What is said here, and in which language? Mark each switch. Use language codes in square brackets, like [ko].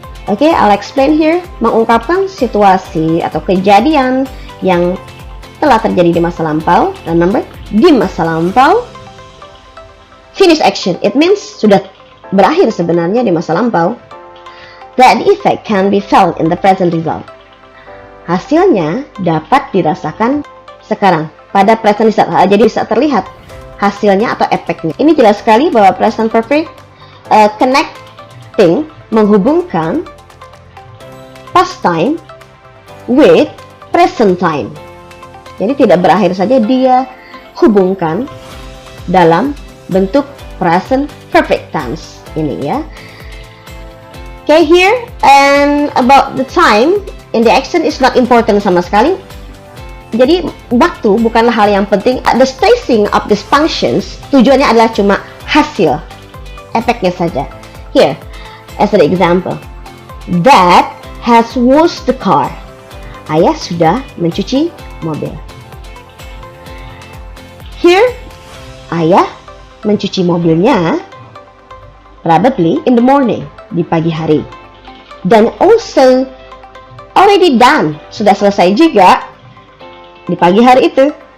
[en] Okay, I'll explain here. [id] Mengungkapkan situasi atau kejadian yang telah terjadi di masa lampau. [en] Remember, [id] di masa lampau. [en] Finish action, it means [id] sudah berakhir sebenarnya di masa lampau. [en] That the effect can be felt in the present result. [id] Hasilnya dapat dirasakan sekarang pada present result. Jadi bisa terlihat hasilnya atau efeknya. Ini jelas sekali bahwa [en] present perfect connecting, [id] menghubungkan [en] past time with present time. [id] Jadi tidak berakhir saja, dia hubungkan dalam bentuk present perfect tense ini ya. [en] Okay, here and about the time in the action is not important [id] sama sekali. Jadi waktu bukanlah hal yang penting. [en] The stressing of these functions [id] tujuannya adalah cuma hasil, efeknya saja. [en] Here as an example, Dad has washed the car. [id] Ayah sudah mencuci mobil. [en] Here, [id] ayah mencuci mobilnya [en] probably in the morning, [id] di pagi hari. Dan [en] also already done, [id] sudah selesai juga di pagi hari itu.